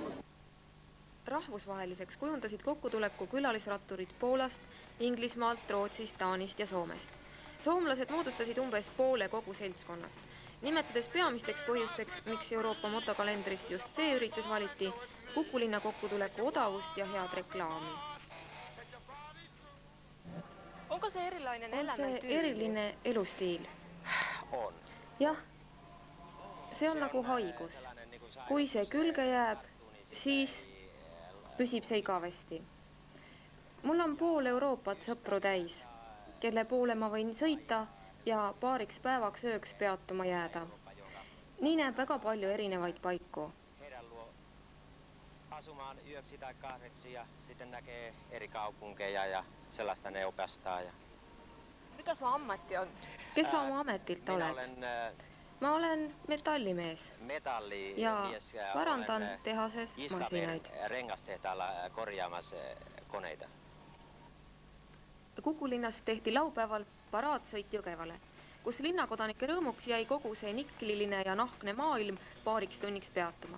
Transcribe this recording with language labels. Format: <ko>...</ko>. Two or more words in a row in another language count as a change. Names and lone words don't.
<et>Rahvusvaheliseks kujundasid kokkutuleku külalisratturid Poolast, Inglismaalt, Rootsist, Taanist ja Soomest. Soomlased moodustasid umbes poole kogu seltskonnast. Nimetades peamisteks põhjusteks, miks Euroopa motokalendrist just see üritus valiti, Kukulinna kokkutuleku odavust ja head reklaami.</et> <fi>Onko se erilainen elämäntyyli?</fi> <et>On see eriline elustiil? On. Jah. See on nagu haigus. Kui see külge jääb, siis püsib see igavesti. Mul on pool Euroopat sõpru täis, kelle poole ma võin sõita ja paariks päevaks ööks peatuma jääda. Nii näeb väga palju erinevaid paiku.</et> <fi>Asumaan yöksi tai kahdeksi ja sitten näkee eri kaupunkeja ja sellaista ne opastaa. Mikä sun ammatti on?</fi> <et>Kes sa oma ametilt oled? Ma olen metallimees ja parandan tehases masinaid.</et> <fi>Rengastehtaalla korjaamassa koneita.</fi> <et>Kukulinnas tehti laupäeval paraadsõit Jõgevale, kus linnakodanike rõõmuks jäi kogu see nikliline ja nahkne maailm paariks tunniks peatuma.</et>